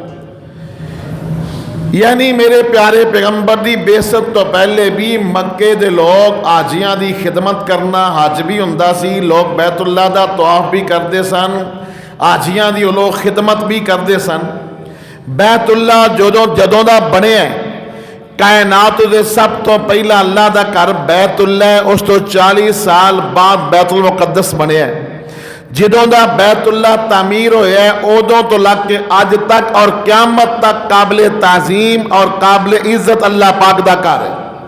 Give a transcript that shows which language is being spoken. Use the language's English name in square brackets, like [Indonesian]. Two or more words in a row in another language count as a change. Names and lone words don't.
[Punjabi] یعنی میرے پیارے پیغمبر دی بیست تو پہلے بھی مکے دے لوگ حاجیاں دی خدمت کرنا حج بھی ہوندا سی، لوگ بیت اللہ دا طواف بھی کردے سن، حاجیاں دی لوگ خدمت بھی کردے سن. بیت اللہ جدوں دا بنے ہے، کائنات دے سب تو پہلا اللہ دا گھر بیت اللہ ہے، اس تو 40 سال بعد بیت المقدس بنے ہے. جدوں دا بیت اللہ تعمیر ہویا ہے ادوں تو لگ کے اج تک اور قیامت تک قابل تعظیم اور قابل عزت اللہ پاک دا گھر ہے.